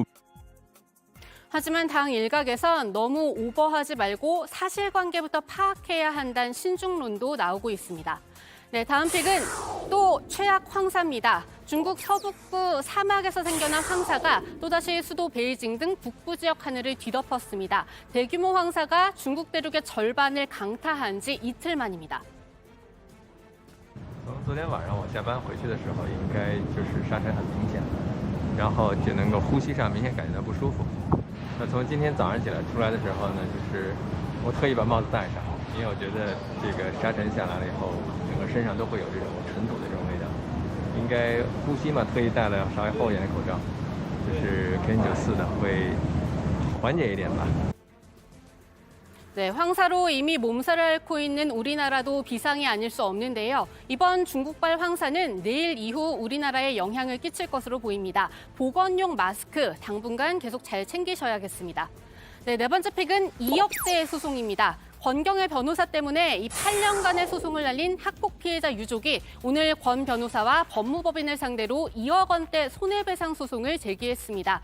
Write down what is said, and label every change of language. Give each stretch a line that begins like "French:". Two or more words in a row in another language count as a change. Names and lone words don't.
Korean: 하지만 당 일각에선 너무 오버하지 말고 사실관계부터 파악해야 한다는 신중론도 나오고 있습니다. 네, 다음 픽은 또 최악 황사입니다. 중국 서북부 사막에서 생겨난 황사가 또다시 수도 베이징 등 북부 지역 하늘을 뒤덮었습니다. 대규모 황사가 중국 대륙의 절반을 강타한 지 이틀 만입니다.
Chinese: 从昨天晚上我下班回去的时候，应该就是沙尘很明显，然后就能够呼吸上明显感觉到不舒服。那从今天早上起来出来的时候呢，就是我特意把帽子戴上，因为我觉得这个沙尘下来了以后，整个身上都会有这种尘土的这种味道，应该呼吸嘛，特意戴了稍微厚一点的口罩，就是 KN94的会缓解一点吧。
Korean: 네, 황사로 이미 몸살을 앓고 있는 우리나라도 비상이 아닐 수 없는데요. 이번 중국발 황사는 내일 이후 우리나라에 영향을 끼칠 것으로 보입니다. 보건용 마스크 당분간 계속 잘 챙기셔야겠습니다. 네, 네 번째 픽은 2억대의 소송입니다. 권경의 변호사 때문에 이 8년간의 소송을 날린 학폭 피해자 유족이 오늘 권 변호사와 법무법인을 상대로 2억 원대 손해배상 소송을 제기했습니다.